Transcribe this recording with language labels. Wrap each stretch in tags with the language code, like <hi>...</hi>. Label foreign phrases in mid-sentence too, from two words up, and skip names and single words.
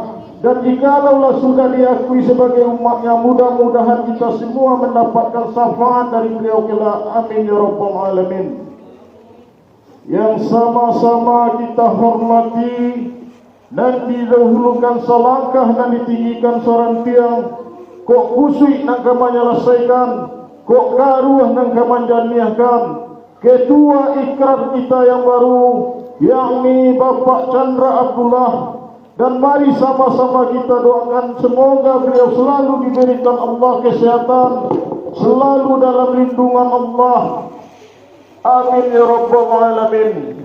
<id>Dan jikalau sudah diakui sebagai umatnya, mudah-mudahan kita semua mendapatkan syafaat dari beliau kelak.</id> <ar>آمين يا رب العالمين.</ar> <id>Yang sama-sama kita hormati dan didahulukan selangkah dan ditinggikan seorang tiang.</id> <min>Kok kusui nak kamanya selesaikan, kok karuah nak kamanya niahkan.</min> <id>Ketua Ikrar kita yang baru, yakni Bapak Chandra Abdullah. Dan mari sama-sama kita doakan semoga beliau selalu diberikan Allah kesehatan, selalu dalam lindungan Allah.</id> <ar>آمين يا رب العالمين.</ar>